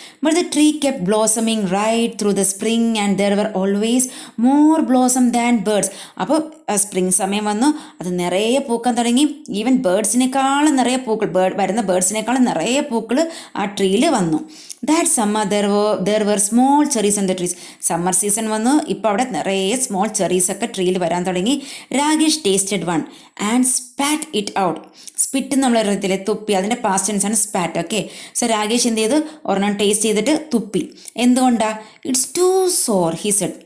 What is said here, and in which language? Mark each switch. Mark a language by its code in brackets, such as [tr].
[en] But the tree kept blossoming right through the spring and there were always more blossom than birds. [ml] അപ്പോൾ spring സമയം വന്നു, അത് നിറയെ പൂക്കാൻ തുടങ്ങി. ഈവൻ ബേർഡ്സിനേക്കാളും നിറയെ പൂക്കൾ, വരുന്ന ബേർഡ്സിനേക്കാളും നിറയെ പൂക്കൾ ആ ട്രീയിൽ വന്നു. [en] That summer there were small cherries on the trees. [ml] Summer season വന്നു. ഇപ്പോൾ അവിടെ നിറയെ സ്മോൾ ചെറീസ് ഒക്കെ ട്രീയിൽ വരാൻ തുടങ്ങി. Rakesh tasted one and spat it out. Spit നമ്മൾ അറിയത്തില്ലേ, തുപ്പി. അതിൻ്റെ പാസ്റ്റ് ടെൻസ് ആണ് സ്പാറ്റ്. ഓക്കെ, സോ രാകേഷ് എന്ത് ചെയ്തു? ഒരെണ്ണം ടേസ്റ്റ് ചെയ്തിട്ട് തുപ്പി. എന്തുകൊണ്ടാ? It's to sour he said.